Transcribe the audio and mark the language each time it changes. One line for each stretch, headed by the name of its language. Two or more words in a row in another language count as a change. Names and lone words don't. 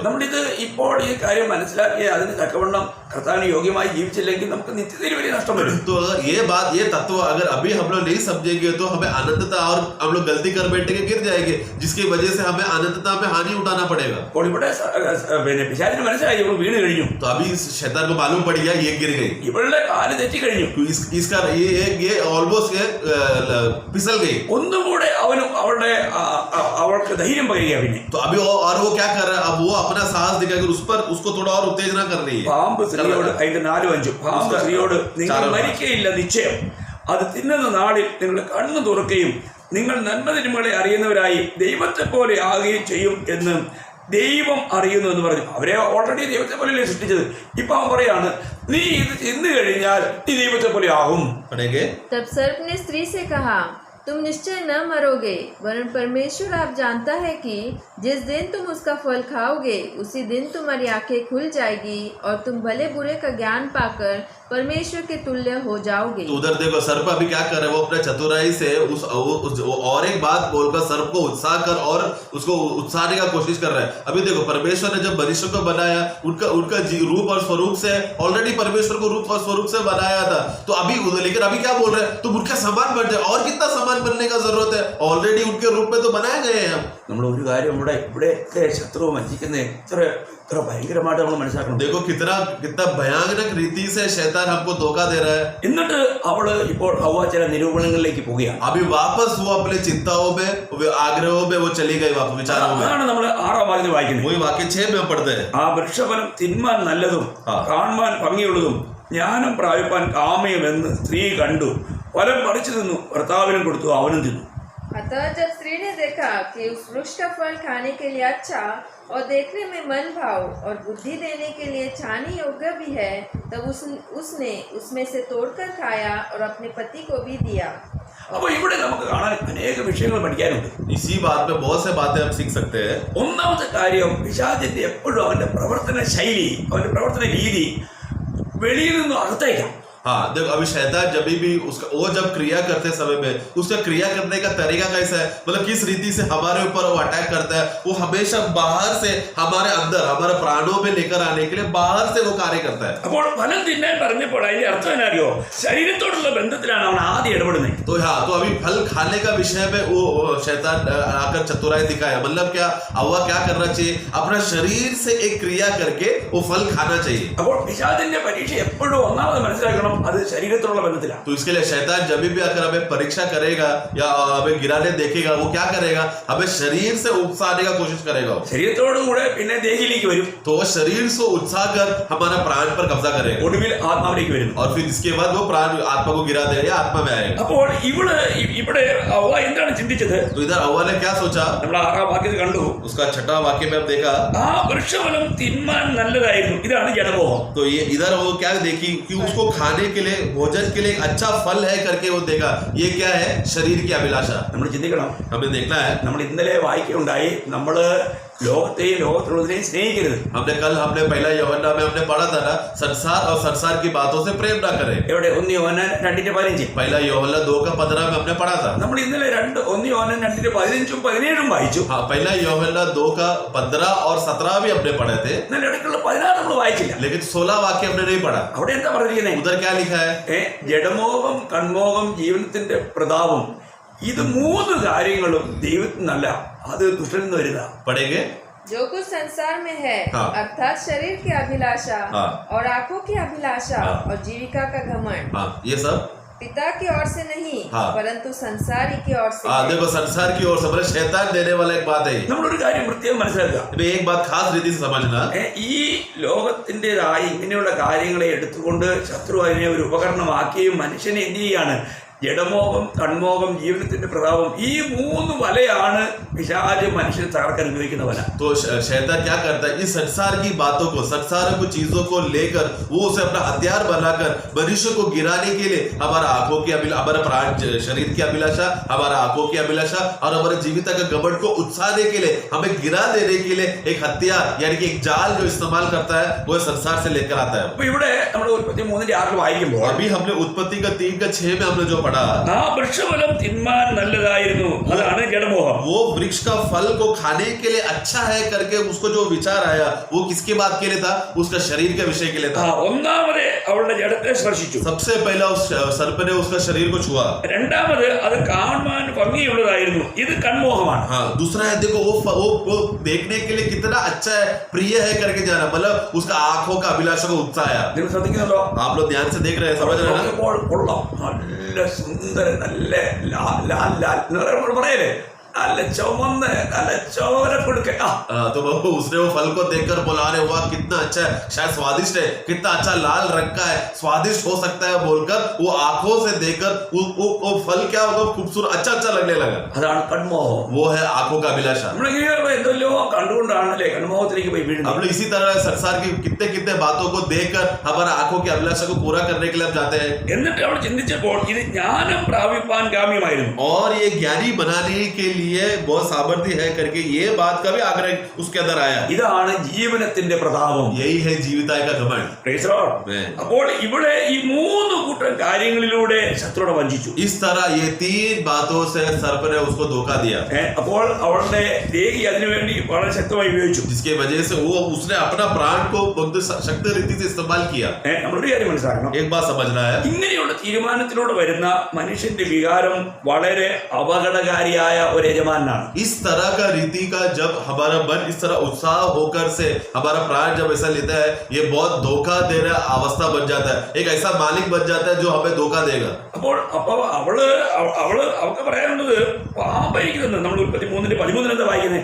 Malayalam: നമ്മളിത് ഇപ്പോൾ ഈ കാര്യം മനസ്സിലാക്കി അതിന് തക്കവണ്ണം കർത്താവിന് യോഗ്യമായി ജീവിച്ചില്ലെങ്കിൽ നമുക്ക് നിത്യതയിൽ വലിയ നഷ്ടം വരും.
Hindi: तो ये बात, ये तत्व अगर अभी हम लोग नहीं समझेंगे तो हमें अनंतता, और हम लोग गलती कर बैठेंगे, गिर जाएंगे, जिसकी वजह से हमें अनंतता में हानि उठाना पड़ेगा.
Malayalam: അപ്പോൾ ഇവിടെ പിന്നെ പിശാചിന് മനസ്സിലായി ഇവൾ വീണ് കഴിഞ്ഞു.
Hindi: तो अभी शैतान को मालूम पड़ गया ये गिर गई,
Malayalam: ഇവളുടെ കാല് തെറ്റി കഴിഞ്ഞു.
Hindi: तो इसका ये ऑलमोस्ट फिसल गई.
Malayalam: ഒന്നുകൂടെ അവൾക്ക് ധൈര്യം പകരുക. പിന്നെ
Hindi: तो अभी वो क्या कर रहा है, अब वो अपना साहस दिखाकर उस पर उसको थोड़ा और उत्तेजना कर रही है.
Malayalam: പാമ്പ് സ്ത്രീയോട്, അതിന്റെ 4-5, പാമ്പ് സ്ത്രീയോട്, നിങ്ങൾ മരിക്കയില്ല നിശ്ചയം, അത് തിന്നുന്ന നാളിൽ നിങ്ങൾ കണ്ണു തുറക്കുകയും നിങ്ങൾ നന്മതിന്മകളെ അറിയുന്നവരായി ദൈവത്തെ പോലെ ആകുകയും ചെയ്യും എന്ന് ദൈവം അറിയുന്നു എന്ന് പറഞ്ഞു. അവരെ ഓൾറെഡി ദൈവത്തെ പോലെയല്ലേ സൃഷ്ടിച്ചത്. ഇപ്പൊ അവൻ പറയാണ്, നീ ഇത് തിന്നു കഴിഞ്ഞാൽ നീ ദൈവത്തെ പോലെ ആകും.
Hindi: तब सर्प ने स्त्री से कहा, तुम निश्चय न मरोगे, वरन परमेश्वर आप जानता है कि जिस दिन तुम उसका फल खाओगे उसी दिन तुम्हारी आंखें खुल जाएगी और तुम भले बुरे का ज्ञान पाकर परमेश्वर के तुल्य हो जाओगे. तो उधर देखो, सर्प अभी क्या कर रहा है, वो अपने चतुराई से उस और एक बात बोलकर सर्प को उत्साह कर और उसको उत्साहने का कोशिश कर रहा है. अभी देखो, परमेश्वर ने जब मनुष्य को बनाया, उनका रूप और स्वरूप से ऑलरेडी परमेश्वर को रूप और स्वरूप से बनाया था. तो अभी लेकिन अभी क्या बोल रहे हैं, तुम उनके समान बन जाए, और कितना समान बनने का जरूरत है, ऑलरेडी उनके रूप में तो बनाए गए हैं.
Malayalam: നമ്മൾ ഒരു കാര്യം ഇവിടെയൊക്കെ ശത്രു വഞ്ചിക്കുന്നത് എത്ര ഭയങ്കരമായിട്ട് നമ്മൾ മനസ്സിലാക്കണം.
Hindi: देखो कितना भयानक रीति से शैतान हमको धोखा दे रहा है.
Malayalam: എന്നിട്ട് അവള് ഇപ്പോൾ ഹവ്വ ചില നിരൂപണങ്ങളിലേക്ക് പോവുകയാണ്.
Hindi: अभी वापस वो अपने चिंताओं में, आग्रहों में वो चली गई, वापस विचारों में.
Malayalam: അതാണ് നമ്മൾ 6-ാം വാക്യത്തിൽ വായിക്കുന്നത്.
Hindi: वही वाक्य 6 में पढ़ते हैं.
Malayalam: ആ വൃക്ഷഫലം തിന്മാൻ നല്ലതും കാണുവാൻ ഭംഗിയുള്ളതും ജ്ഞാനം പ്രാപിപ്പാൻ കാമ്യമെന്ന് സ്ത്രീ കണ്ടു, ഫലം പറിച്ചു തിന്നു, ഭർത്താവിനും കൊടുത്തു, അവനും തിന്നു.
Hindi: अतः जब स्त्री ने देखा कि उस वृक्ष का फल खाने के लिए अच्छा और देखने में मन भाव और बुद्धि देने के लिए छाने योग्य भी है, तब उसने उसमें से तोड़कर खाया और अपने पति को भी दिया.
Malayalam: അപ്പോൾ ഇവിടെ നമുക്ക് കാണാൻ അനേക വിഷയങ്ങൾ പഠിക്കാനുണ്ട്.
Hindi: इसी बात में बहुत से बातें हम सीख सकते हैं.
Malayalam: ഒന്നാമത്തെ കാര്യം, പിശാചിന്റെ എപ്പോഴും അവന്റെ പ്രവർത്തന ശൈലി, അവന്റെ പ്രവർത്തന രീതി വെളിയിൽ നിന്നും അകത്തേക്കാം.
Hindi: हाँ देखो, अभी शैतान जब भी उसका वो जब क्रिया करते समय में उसका क्रिया करने का तरीका कैसा है, मतलब किस रीति से हमारे ऊपर वो अटैक करता है, वो हमेशा बाहर से हमारे अंदर, हमारे प्राणों में लेकर आने के लिए बाहर से वो कार्य करता है.
Malayalam: അപ്പോൾ ഫലം തിന്നാൻ പറഞ്ഞപ്പോൾ അതിന്റെ അർത്ഥം എന്നറിയോ, ശരീരത്തോടുള്ള ബന്ധത്തിലാണ് അവൻ ആദ്യം ഇടപെടുന്നത്.
Hindi: तो हाँ, तो अभी फल खाने का विषय में वो शैतान आकर चतुराई दिखाया. मतलब क्या, हव्वा क्या करना चाहिए, अपना शरीर से एक क्रिया करके वो फल खाना चाहिए.
Malayalam: അപ്പോൾ പിശാചിന്റെ പരീക്ഷ എപ്പോഴും ഒന്നാമത് മനസ്സിലാക്കണം, അത് ശരീരത്തിലുള്ള ബന്ധത്തിലാണ്.
Hindi: तो इसके लिए शैतान जब भी आकर हमें परीक्षा करेगा या हमें गिराने देखेगा, वो क्या करेगा? हमें शरीर से उकसाने का कोशिश करेगा.
Malayalam: ശരീരത്തോടുകൂടെ പിന്നെ ദേഹിയിലേക്ക് വരും,
Hindi: तो वो शरीर से उत्साह कर हमारा प्राण पर कब्जा करेगा
Malayalam: ഒടുവിൽ ആത്മാവിലേക്ക് വരുന്നു.
Hindi: और फिर इसके बाद वो प्राण आत्मा को गिरा देगा या आत्मा में आएगा.
Malayalam: അപ്പോൾ ഇവിടെ അവ എന്താണ് ചിന്തിച്ചത്?
Hindi: तो इधर हव्वा ने क्या सोचा?
Malayalam: നമ്മൾ 6-ാം വാക്യത്തിൽ കണ്ടു,
Hindi: उसका 6वां वाक्य में हम देखा
Malayalam: ആ വൃക്ഷഫലം തിന്മാൻ നല്ലതായിരുന്നു. ഇതാണ് ജഡമോഹം.
Hindi: तो ये इधर वो क्या देखी कि उसको खाने के लिए, भोजन के लिए अच्छा फल है करके वो देखा. ये क्या है? शरीर की अभिलाषा.
Malayalam: നമ്മൾ चिंतिക്കണം.
Hindi: हमें देखना है.
Malayalam: നമ്മൾ ഇന്നലെ വായിക്കുകയുണ്ടായി, നമ്മൾ ലോകത്തെയും ലോകത്തിലുള്ളതിനെയും സ്നേഹിക്കരുത്.
Hindi: हमने पहला यूहन्ना में हमने पढ़ा था ना, संसार और संसार की बातों से प्रेम ना करें.
Malayalam: എവിടെ? 1 യോഹന്നാൻ 2:15.
Hindi: पहला यूहन्ना 2:15 में हमने पढ़ा था.
Malayalam: നമ്മൾ ഇന്നലെ 1 യോഹന്നാൻ 2:15 17 വായിച്ചു.
Hindi: हाँ, पहला यूहन्ना 2:15 और 17 भी हमने पढ़े थे,
Malayalam: എന്നാൽ ഇടയ്ക്കുള്ള 16 നമ്മൾ വായിച്ചില്ല.
Hindi: लेकिन 16 वाक्य हमने नहीं पढ़ा.
Malayalam: അവിടെ എന്താ പറഞ്ഞിരിക്കുന്നത്?
Hindi: उधर क्या लिखा है?
Malayalam: ജഡമോഹം, കൺമോഹം, ജീവനത്തിന്റെ പ്രതാപം, ഇത് 3 കാര്യങ്ങളും ദൈവത്തിൽ നിന്നല്ല, അത് ദുഷ്ടനിൽ നിന്ന് വരുന്ന.
Hindi: पढ़ेंगे. जो कुछ संसार में है, हाँ। अर्थात शरीर की अभिलाषा हाँ। और आंखों की अभिलाषा हाँ। और जीविका का घमंड हाँ, ये सब. पिता की ओर से नहीं, हाँ। परंतु संसार ही की ओर से हाँ, है। देखो संसार की ओर से मतलब शैतान देने वाला एक बात है.
Malayalam: നമ്മളൊരു കാര്യം പ്രത്യേകം മനസ്സിലാക്കുക.
Hindi: अभी एक बात खास रीति से समझना.
Malayalam: ഈ ലോകത്തിൻ്റെതായ ഇങ്ങനെയുള്ള കാര്യങ്ങളെ എടുത്തുകൊണ്ട് ശത്രു അതിനെ ഒരു ഉപകരണമാക്കിയും മനുഷ്യനെ എന്ത് ചെയ്യാണ്? ജഡമോഹം, കൺമോഹം, ജീവനത്തിന്റെ പ്രതാപം, ഈ 3 വലയാണ് പിശാച് മനുഷ്യനെ തകർക്കാൻ ഉപയോഗിക്കുന്ന വല.
Hindi: तो शैतान क्या करता है? इस संसार की बातों को, संसार की चीजों को लेकर वो उसे अपना हथियार बनाकर मनुष्य को गिराने के लिए हमारा आंखों की हमारा प्राण, शरीर की अभिलाषा, हमारा आंखों की अभिलाषा और हमारे जीविता के घमंड को उकसाने के लिए, हमें गिरा देने के लिए एक हथियार यानी कि एक जाल जो इस्तेमाल करता है, वो संसार से लेकर आता है.
Malayalam: അപ്പൊ ഇവിടെ നമ്മൾ 33:6 വായിക്കുമ്പോൾ
Hindi: अभी हमने उत्पत्ति का 3:6 में हमने जो पढ़ा,
Malayalam: ആ വൃക്ഷഫലം തിന്മാൻ നല്ലതായിരുന്നു, അതാണ് ജഡമോഹം.
Hindi: वो वृक्ष का फल को खाने के लिए अच्छा है करके उसको जो विचार आया, वो किसके बात के लिए था? उसका शरीर के विषय के लिए था.
Malayalam: ഒന്നാമത് അവളുടെ ജഡത്തെ സ്പർശിച്ചു.
Hindi: सबसे पहला उस सर्प ने उसका शरीर को छुआ.
Malayalam: രണ്ടാമത് അത് കാണുവാൻ ഭംഗിയുള്ളതായിരുന്നു, ഇത് കൺമോഹമാണ്.
Hindi: हाँ, दूसरा है देखो वो देखने के लिए कितना अच्छा है, प्रिय है करके जाना, मतलब उसका आंखों का अभिलाषा को उत्साह.
Malayalam: നിങ്ങൾ ശ്രദ്ധിക്കുന്നുണ്ടോ?
Hindi: आप लोग ध्यान से देख रहे हैं, समझ रहे हैं ना?
Malayalam: നോക്കിയപ്പോൾ കൊള്ളാം, നല്ല സുന്ദരൻ, നല്ല ലാൽ പറയല്ലേ, നല്ല ചുമന്ന്, നല്ല ചോര കൊടുക്ക.
Hindi: तो उसने वो फल को देखकर बोला, अरे वाह कितना अच्छा है, शायद स्वादिष्ट है, कितना अच्छा लाल रंग का है, स्वादिष्ट हो सकता है बोलकर वो आंखों से देखकर वो फल क्या होगा, खूबसूरत अच्छा लगने लगा.
Malayalam: അതാണ് കൺമോഹം.
Hindi: वो है आंखों का अभिलाषा.
Malayalam: നമ്മളിങ്ങനെ എന്തെല്ലോ കണ്ടുകൊണ്ടാണല്ലേ കൺമോഹത്തിലേക്ക് പോയി വീഴുന്നത്.
Hindi: हम लोग इसी तरह संसार की कितने बातों को देखकर हमारा आंखों की अभिलाषा को पूरा करने के लिए हम जाते हैं.
Malayalam: എന്നിട്ട് അവൾ ചിന്തിച്ചപ്പോൾ ഇത് ജ്ഞാനം പ്രാപിപ്പാൻ ഗാമ്യമായിരുന്നു.
Hindi: और ये ज्ञानी बनाने के लिए बहुत सामर्थ्य है करके ये बात का भी आग्रह उसके अंदर आया.
Malayalam: ഇതാണ് ജീവനത്തിന്റെ പ്രതാപം.
Hindi: यही है जीविताय का घमंड.
English: Praise the Lord.
Malayalam: അപ്പോൾ ഇവിടെ ഈ 3 കൂട്ടം കാര്യങ്ങളിലൂടെ ശത്രുവിനെ വഞ്ചിച്ചു.
Hindi: इस तरह ये 3 बातों से सर्प ने उसको धोखा दिया, അപ്പോൾ അവളുടെ ദേഹി അതിനുവേണ്ടി വളരെ ശക്തമായി ഉപയോഗിച്ചു. जिसके वजह से वो उसने अपना प्राण को बहुत शक्ति रीति से इस्तेमाल किया.
Malayalam: നമ്മളൊരു കാര്യം മനസ്സിലാക്കണം.
Hindi: एक बात समझना है,
Malayalam: ഇങ്ങനെയുള്ള തീരുമാനത്തിലൂടെ വരുന്ന മനുഷ്യന്റെ വികാരം വളരെ അപകടകാരിയായ ഒരു യജമാനാണ്.
Hindi: इस तरह का रीति का जब हमारा मन इस तरह उत्साह होकर से हमारा प्राण जब ऐसा लेता है, ये बहुत धोखा दे रहा अवस्था बन जाता है. एक ऐसा मालिक बन जाता है जो हमें धोखा देगा.
Malayalam: അപ്പോൾ അവൾക്ക് പറയാനുള്ളത് പാമ്പായിരിക്കുന്നത്. നമ്മൾ 33:13 എന്താ വായിക്കുന്നത്?